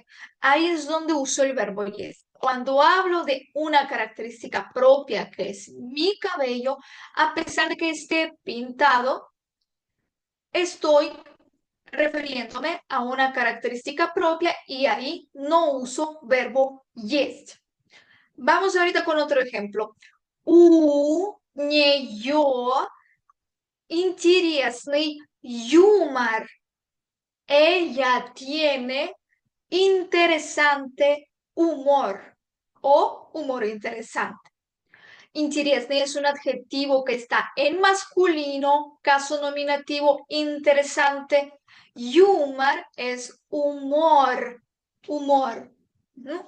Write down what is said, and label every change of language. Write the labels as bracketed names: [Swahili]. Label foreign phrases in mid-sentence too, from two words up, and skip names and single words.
[Spanish] Ahí es donde uso el verbo yes. Cuando hablo de una característica propia que es mi cabello, a pesar de que esté pintado, estoy refiriéndome a una característica propia y ahí no uso verbo yes. Vamos ahorita con otro ejemplo. [Russian] У нее интересный юмор. [Spanish] Ella tiene interesante humor o humor interesante. Интересный es un adjetivo que está en masculino, caso nominativo, interesante. Humor es humor, humor. ¿No?